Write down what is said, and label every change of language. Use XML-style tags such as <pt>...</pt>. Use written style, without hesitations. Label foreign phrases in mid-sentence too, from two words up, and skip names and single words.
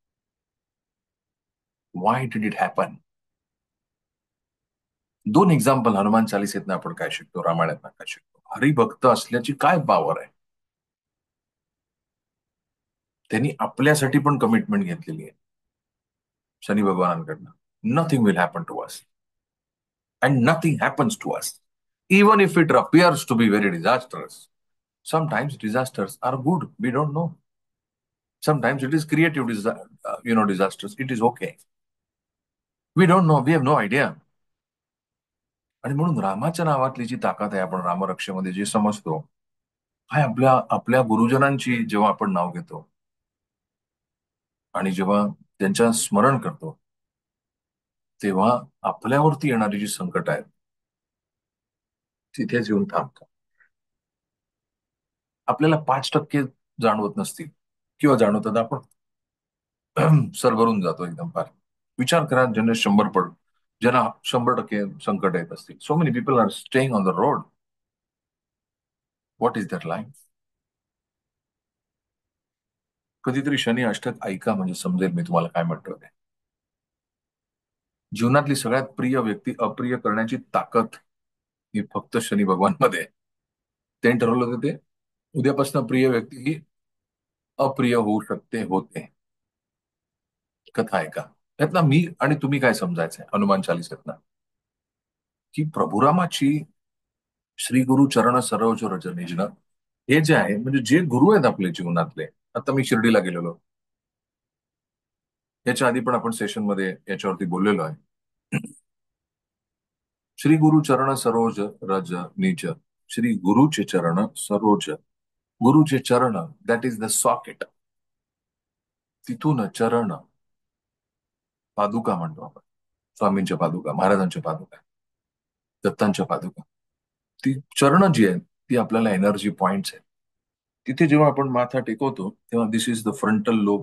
<en>why did it happen?</en> <mr>दोन एक्झाम्पल हनुमान चालिसेतनं आपण काय शिकतो, रामायणातनं काय शिकतो. हरिभक्त असल्याची काय पॉवर आहे. त्यांनी आपल्यासाठी पण कमिटमेंट घेतलेली आहे शनी भगवानांकडनं.</mr> <en>nothing will happen to us, and nothing happens to us, even if it appears to be very disasters. Sometimes disasters are good. We don't know. Sometimes it is creative, disasters. It is okay. We don't know. We have no idea.</en> <mr>आणि म्हणून रामाच्या नावातली जी ताकद आहे, आपण रामरक्षेमध्ये जे समजतो, काय आपल्या आपल्या गुरुजनांची जेव्हा आपण नाव घेतो आणि जेव्हा त्यांच्या स्मरण करतो, तेव्हा आपल्यावरती येणारी जी संकट आहेत, तिथेच येऊन थांबतात. आपल्याला 5% जाणवत नसतील, किंवा जाणवतात, आपण सरभरून जातो एकदम फार. विचार करा, ज्यांना 100% संकट येत असतील.</mr> <en>so many people are staying on the road. what is that life?</en> <mr>कधीतरी शनी अष्टक ऐका, म्हणजे समजेल मी तुम्हाला काय म्हणतोय ते. जीवनातली सगळ्यात प्रिय व्यक्ती अप्रिय करण्याची ताकद ही फक्त शनी भगवान मध्ये आहे. त्यांनी ठरवलं होतं ते, उद्यापासून प्रिय व्यक्ती ही अप्रिय होऊ शकते, होते. कथा आहे का यातला, मी आणि तुम्ही काय समजायचंय हनुमान चालिसेतनं, की प्रभुरामाची</mr> <hi>श्री गुरु चरण सरोज रज निजन,</hi> <mr>हे जे आहे, म्हणजे जे गुरु आहेत आपले जीवनातले. आता मी शिर्डीला गेलेलो, याच्या आधी पण आपण सेशनमध्ये याच्यावरती बोललेलो आहे.</mr> <hi>श्री गुरु चरण सरोज रज निज,</hi> <mr>श्री गुरुचे चरण सरोज गुरुचे चरण,</mr> <en>that is the socket.</en> <mr>तिथून चरण, पादुका म्हणतो आपण, स्वामींच्या पादुका, महाराजांच्या पादुका, दत्तांच्या पादुका. ती चरण जी आहेत ती आपल्याला</mr> <en>energy points</en> <mr>आहेत. तिथे जेव्हा आपण माथा टेकवतो तेव्हा</mr> <en>this is the frontal lobe.</en>